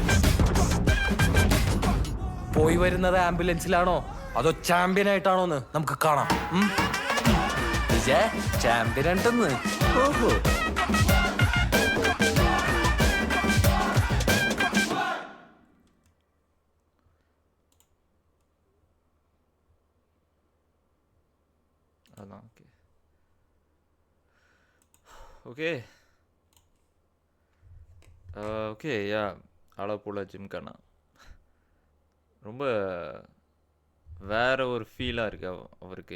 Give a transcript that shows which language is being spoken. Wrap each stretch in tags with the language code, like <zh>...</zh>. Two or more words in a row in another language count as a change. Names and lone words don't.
<ml>പോയി വരുന്നത് ആംബുലൻസിലാണോ അതോ ചാമ്പ്യൻ ആയിട്ടാണോന്ന് നമുക്ക് കാണാം. ചാമ്പ്യൻ ആയിട്ടെന്ന്. ഓഹോ,</ml> <ta>அதான்.</ta> <en>okay okay okay ya</en> <ta>ஆலப்புழா ஜிம்கானா ரொம்ப வேறு ஒரு ஃபீலாக இருக்குது அவருக்கு.</ta>